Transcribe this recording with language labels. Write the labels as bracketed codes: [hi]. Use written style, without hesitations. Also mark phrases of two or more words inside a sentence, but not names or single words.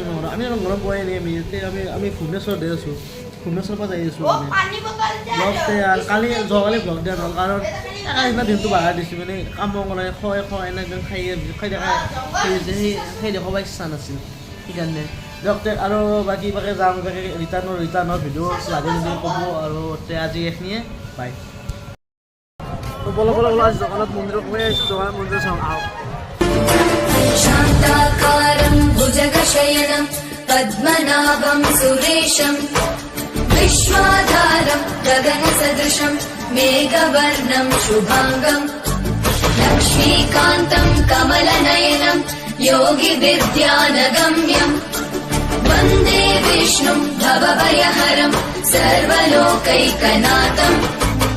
[as] ইমান গৰম আমি ইমান গৰম পোৱাই নাই আমি ভুৱনেশ্বৰত আছোঁ ভুৱনেশ্বৰৰ পৰা যাই আছোঁ মানে ব্লগতে আৰু যোৱাকালি ব্লগ দিয়া নহ'ল কাৰণ সেইদিনা দিনটো বাগাৰ দিছোঁ মানে কাম কৰা খোৱা এনেকৈ খাই দেখাব ইচ্ছা নাছিল সেইকাৰণে দিয়ক আৰু বাকী যাম বাকী ৰিটাৰ্ণৰ ভিডিঅ' লাগে যদি ক'ব আৰু আজি এইখিনিয়ে বাই বলক আজি জগন্নাথ মন্দিৰত সোমাই আহিছোঁ জগন্নাথ মন্দিৰ চাওঁ আহক [sa] शान्ताकारं भुजगशयनं पद्मनाभं सुरेशं विश्वाधारं गगनसदृशं मेघवर्णं शुभाङ्गं लक्ष्मीकान्तं कमलनयनं योगिविद्यानगम्यं वन्दे विष्णुं भवभयहरं सर्वलोकैकनाथम्